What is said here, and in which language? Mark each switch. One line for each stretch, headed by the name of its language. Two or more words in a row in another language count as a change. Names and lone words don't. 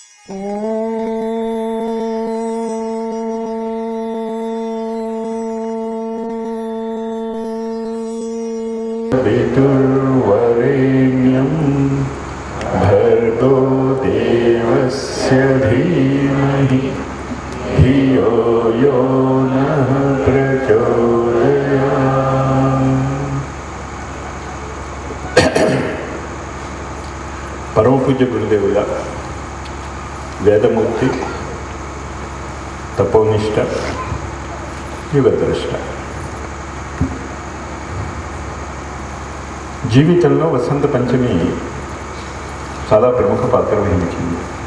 Sanskrit: पितुर्वरेण्यं भर्गो देवस्य धीमहि धियो यो नः प्रचोदयात्।
Telugu: పరమ పూజ్య గురుదేవుల వేదమూర్తి, తపోనిష్ట, యుగద్రష్ట. జీవితంలో వసంత పంచమి చాలా ప్రముఖ పాత్ర వహించింది.